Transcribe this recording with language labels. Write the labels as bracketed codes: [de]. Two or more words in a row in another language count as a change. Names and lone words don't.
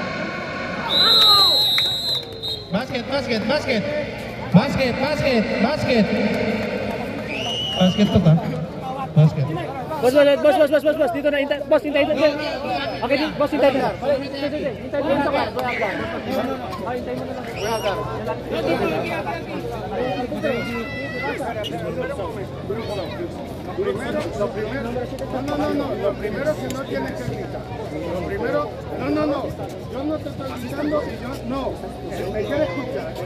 [en] Basket, basket, basket. [tl] Basket, basket, basket. Basket to ka? Basket. Boss, dito na, boss, hintay dito. Okay, boss, hintay dito. Hintay dito ka. Hintay mo na lang. [es] Lo primero que no tienes que gritar. Lo primero, no. Yo no te estoy gritando y yo no. Me quiere escuchar.